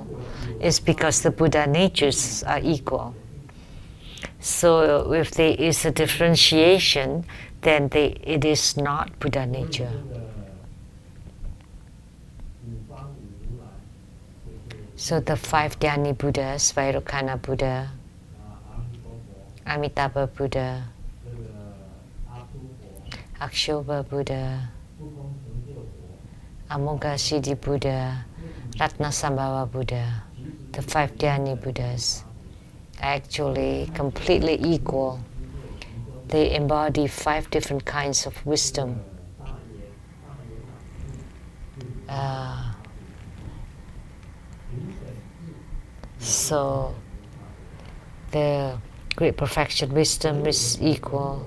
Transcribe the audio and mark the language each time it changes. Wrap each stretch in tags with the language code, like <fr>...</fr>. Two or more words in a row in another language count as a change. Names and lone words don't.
<en>It's because the Buddha natures are equal. So if there is a differentiation, then it is not Buddha nature. So the 5 Dhyani Buddhas, Vairocana Buddha, Amitabha Buddha, Akshobha Buddha, Amoghasiddhi Buddha, Ratnasambhava Buddha, the 5 Dhyani Buddhas are actually completely equal. They embody 5 different kinds of wisdom. So the great perfection wisdom is equal.</en>